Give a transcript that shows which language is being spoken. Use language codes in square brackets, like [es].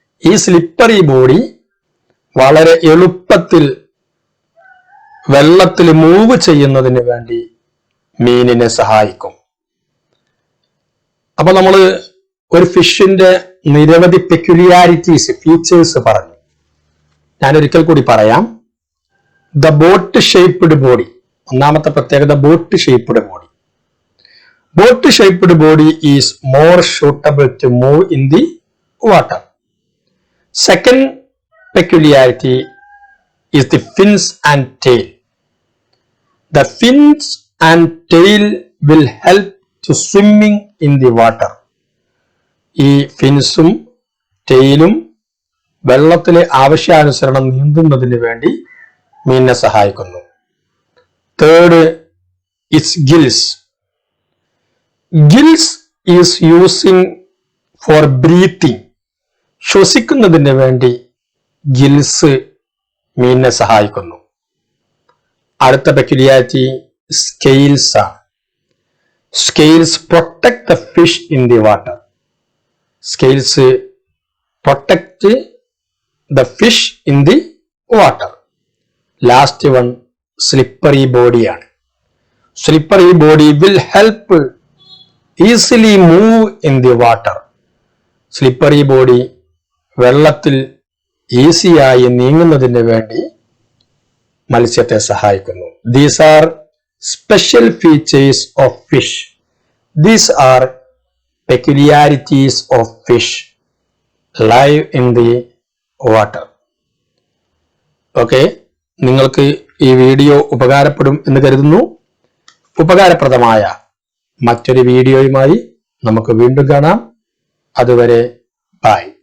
[ml] ഈ slippery body വളരെ എളുപ്പത്തിൽ വെള്ളത്തിൽ മൂവ് ചെയ്യുന്നതിന് വേണ്ടി മീനിനെ സഹായിക്കും. അപ്പൊ നമ്മൾ ഒരു ഫിഷിന്റെ നിരവധി പെക്യുലിയാരിറ്റീസ്, ഫീച്ചേഴ്സ് പറഞ്ഞു. ഞാൻ ഒരിക്കൽ കൂടി പറയാം. ദ ബോട്ട് ഷേപ്പ്ഡ് ബോഡി, ഒന്നാമത്തെ പ്രത്യേകത boat shaped body. [en] Boat shaped body is more suitable to move in the water. Second peculiarity is the fins and tail. The fins and tail will help to swimming in the water. [ml] ഈ ഫിൻസും ടെയിലും വെള്ളത്തിലെ ആവശ്യാനുസരണം നീന്തുന്നതിന് വേണ്ടി മീനിനെ സഹായിക്കുന്നു. [en] Third, it's gills. Gills is using for breathing. [ml] ശ്വസിക്കുന്നതിന് വേണ്ടി gills മീനിനെ സഹായിക്കുന്നു. അടുത്ത പെക്യുലിയാരിറ്റി സ്കെയിൽസ് ആണ്. [en] Scales protect the fish in the water. Scales protect the fish in the water. [ml] Last one slippery ബോഡിയാണ്. [en] Slippery body will help easily move in the water. [ml] Slippery body വെള്ളത്തിൽ ഈസിയായി നീങ്ങുന്നതിന് വേണ്ടി മത്സ്യത്തെ സഹായിക്കുന്നു. [en] These are special features of fish. These are peculiarities of fish live in the water. [ml] Okay, നിങ്ങൾക്ക് ഈ video ഉപകാരപ്പെടും എന്ന് കരുതുന്നു. ഉപകാരപ്രദമായ മറ്റൊരു വീഡിയോയുമായി നമുക്ക് വീണ്ടും കാണാം. അതുവരെ ബൈ.